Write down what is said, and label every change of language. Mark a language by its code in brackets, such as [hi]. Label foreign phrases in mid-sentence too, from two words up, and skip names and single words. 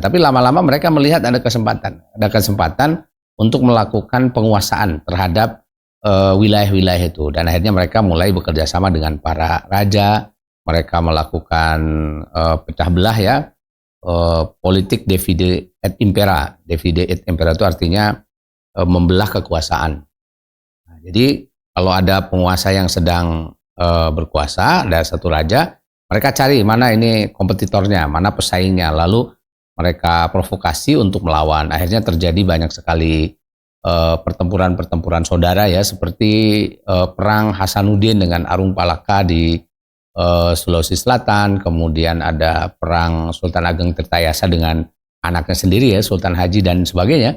[id] Tapi lama-lama mereka melihat ada kesempatan untuk melakukan penguasaan terhadap wilayah-wilayah itu, dan akhirnya mereka mulai bekerja sama dengan para raja. Mereka melakukan pecah belah ya, politik [la] divide et impera. Divide et impera [id] itu artinya membelah kekuasaan. Nah, jadi kalau ada penguasa yang sedang berkuasa, ada satu raja, mereka cari mana ini kompetitornya, mana pesaingnya, lalu mereka provokasi untuk melawan. Akhirnya terjadi banyak sekali pertempuran-pertempuran saudara ya, seperti perang Hasanuddin dengan Arung Palaka di Sulawesi Selatan, kemudian ada perang Sultan Ageng Tirtayasa dengan anaknya sendiri ya, Sultan Haji dan sebagainya.